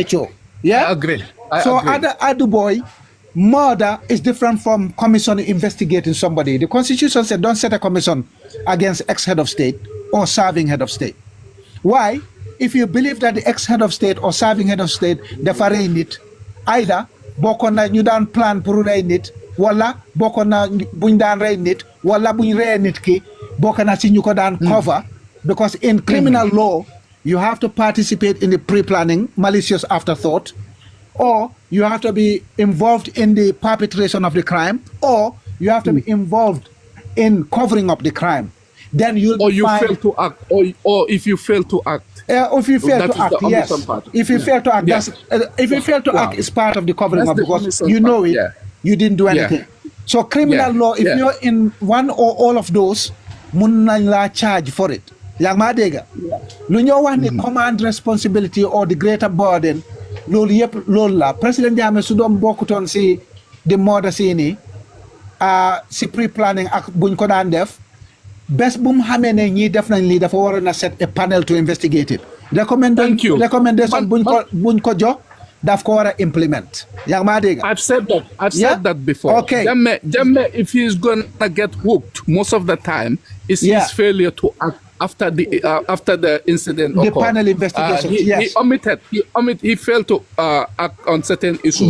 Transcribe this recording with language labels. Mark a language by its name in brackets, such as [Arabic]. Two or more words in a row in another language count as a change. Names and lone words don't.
[English] Yeah? I agree. So Aduboy, murder is different from commission investigating somebody. The Constitution said don't set a commission against ex-head of state or serving head of state. Why? If you believe that the ex-head of state or serving head of state, [Wolof] dafa rey nit, either bokon na ñu daan plan pour rey nit, wala bokon na buñ daan rey nit, wala buñ rey nit ki, bokon na si ñu ko daan cover. [English] Because in criminal law, you have to participate in the pre-planning, malicious afterthought, or you have to be involved in the perpetration of the crime, or you have to be involved in covering up the crime. Then you'll fail to act, or if you fail to act. If you fail to act, yes. If you fail to act, if you fail to act, it's part of the covering up because you know it, you didn't do anything. So criminal law, if you're in one or all of those, [Wolof] mun nañ la [English] charge for it. [Wolof] Yang ma dega lu ñoo wax ni [English] command responsibility or the greater burden [Wolof] loolu yep loolu la président Jammeh su doon bokkutoon si di murder si ni si pre-planning ak buñ ko daan def bés bu mu xamee ne ñii def nañ lii dafa waroon a [English] set a panel to investigate it. [Wolof] Recommendation buñ ko jox daf ko war a implement. Yang ma dega [English] I've said that before. Okay. Jammeh, if he's gonna get hooked most of the time, it's his failure to act. after the incident the occurred. panel investigation. Yes, he failed to act on certain issues.